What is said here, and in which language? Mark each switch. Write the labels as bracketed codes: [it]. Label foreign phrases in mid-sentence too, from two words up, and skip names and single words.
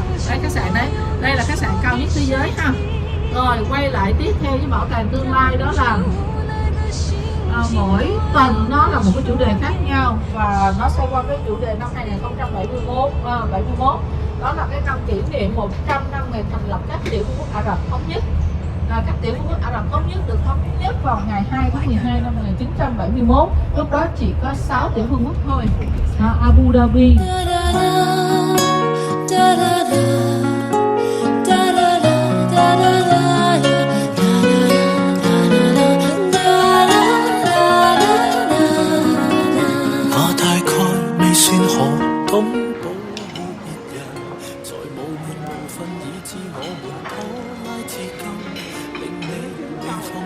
[vi] Đây khách sạn đấy, đây là khách sạn cao nhất thế giới ha. Rồi quay lại tiếp theo với bảo tàng tương lai, đó là mỗi tầng nó là một cái chủ đề khác nhau, và nó xoay quanh cái chủ đề năm 2071. Đó là cái năm kỷ niệm 100 năm ngày thành lập các tiểu vương quốc Ả Rập thống nhất. Các tiểu vương quốc Ả Rập thống nhất được thống nhất vào ngày 2 tháng 12 năm 1971. Lúc đó chỉ có 6 tiểu vương quốc thôi. Abu Dhabi, [yue] 懂保護別人，在無緣無分以致我們拖拉至今，令你未放心。